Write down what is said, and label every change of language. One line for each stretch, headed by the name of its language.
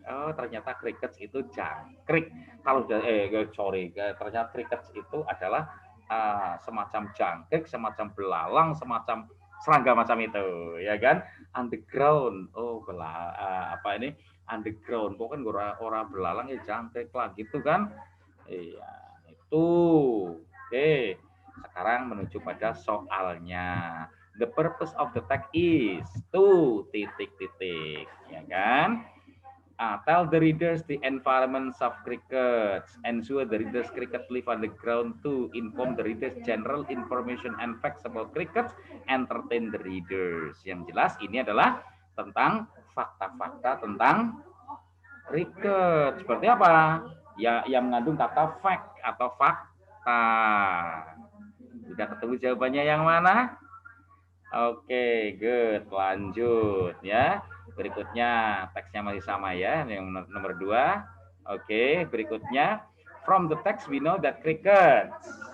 Indonesian: Oh, ternyata crickets itu jangkrik. Kalau ternyata crickets itu adalah semacam jangkrik, semacam belalang, semacam serangga macam itu, ya kan? Underground. Oh, ini underground. Kok kan orang belalang ya jangkrik lah gitu kan? Iya, itu. Oke. Sekarang menuju pada soalnya.
English: The purpose of the text is to ... ya kan? Tell the readers the environments of crickets. Ensure the readers cricket live on the ground to inform the readers general information and facts about crickets. Entertain the readers.
Indonesian: Yang jelas ini adalah tentang fakta-fakta tentang cricket. Seperti apa? Ya, yang mengandung kata fact atau fakta. Sudah ketemu jawabannya yang mana? Oke, good. Lanjut ya. Berikutnya teksnya masih sama ya, yang nomor 2.
English: Oke, berikutnya from the text we know that crickets.